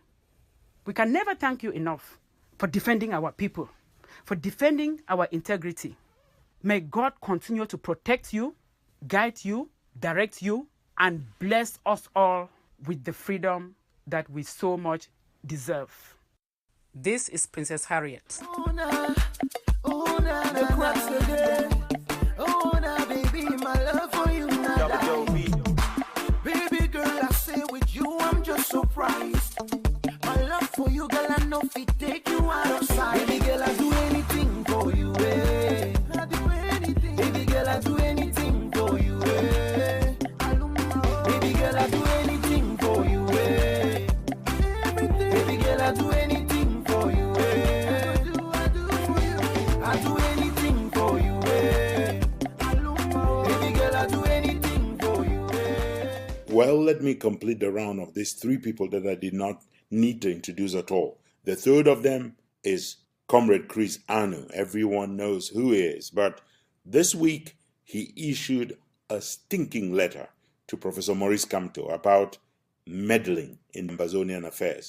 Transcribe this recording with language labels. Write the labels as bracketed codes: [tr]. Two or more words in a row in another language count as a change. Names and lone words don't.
[en] We can never thank you enough for defending our people, for defending our integrity. May God continue to protect you, guide you, direct you, and bless us all with the freedom that we so much deserve. This is Princess Harriet. Baby, my love for you, baby girl, I say with you, I'm just surprised. My love for you, girl, I know if take you out of sight. Baby girl, I do anything for you, eh? I do anything. Baby girl, I do anything for you, eh? Baby girl, I do anything for you, eh? Baby girl, I do anything for you, eh? I do for you. I do anything for you, eh? Baby girl, I do anything for you, eh? Well, let me complete the round of these three people that I did not need to introduce at all. The third of them is Comrade Chris Anu. Everyone knows who he is, but this week he issued a stinking letter to Professor Maurice Kamto about meddling in Ambazonian affairs.